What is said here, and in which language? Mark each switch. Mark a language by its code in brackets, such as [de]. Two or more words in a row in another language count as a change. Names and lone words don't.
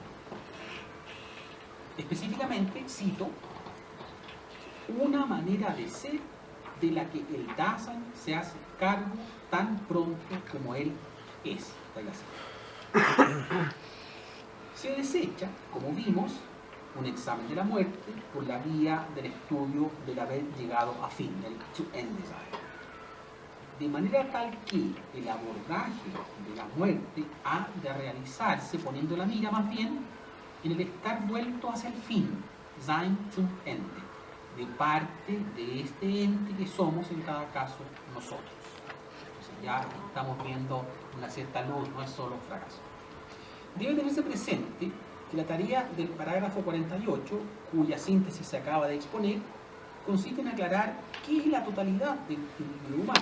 [es] Específicamente, cito, una manera de ser de la que el Dasein se hace cargo tan pronto como él es. Se desecha, como vimos, un examen de la muerte por la vía del estudio del haber llegado a fin, del to end desire. De manera tal que el abordaje de la muerte ha de realizarse poniendo la mira más bien en el estar vuelto hacia el fin, [de] sein zum Ende, [es] de parte de este ente que somos en cada caso nosotros. Entonces ya estamos viendo una cierta luz, no es solo un fracaso. Debe tenerse presente que la tarea del parágrafo 48, cuya síntesis se acaba de exponer, consiste en aclarar qué es la totalidad del individuo humano.